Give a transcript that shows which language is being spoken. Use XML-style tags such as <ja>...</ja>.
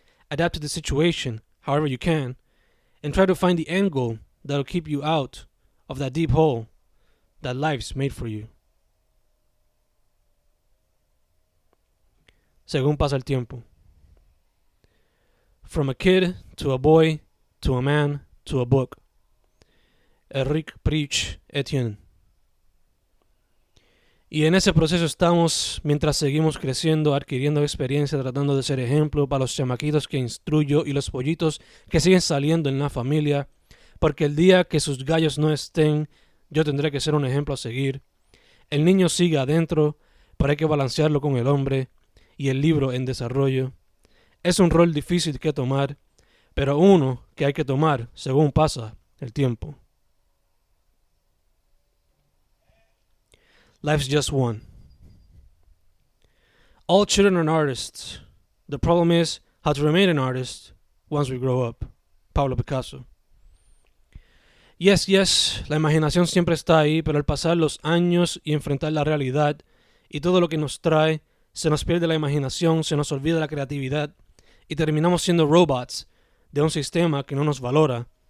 <en>Adapt to the situation however you can, and try to find the end goal that'll keep you out of that deep hole that life's made for you.</en> <es>Según pasa el tiempo.</es> <en>From a kid to a boy to a man to a book. Eric Preach Etienne.</en> <es>Y en ese proceso estamos mientras seguimos creciendo, adquiriendo experiencia, tratando de ser ejemplo para los chamaquitos que instruyo y los pollitos que siguen saliendo en la familia, porque el día que sus gallos no estén, yo tendré que ser un ejemplo a seguir. El niño sigue adentro, pero hay que balancearlo con el hombre y el libro en desarrollo. Es un rol difícil que tomar, pero uno que hay que tomar según pasa el tiempo.</es> <en>Life's just one. All children are artists. The problem is how to remain an artist once we grow up. Pablo Picasso. Yes,</en> <es>la imaginación siempre está ahí, pero al pasar los años y enfrentar la realidad y todo lo que nos trae, se nos pierde la imaginación, se nos olvida la creatividad y terminamos siendo robots de un sistema que no nos valora.</es>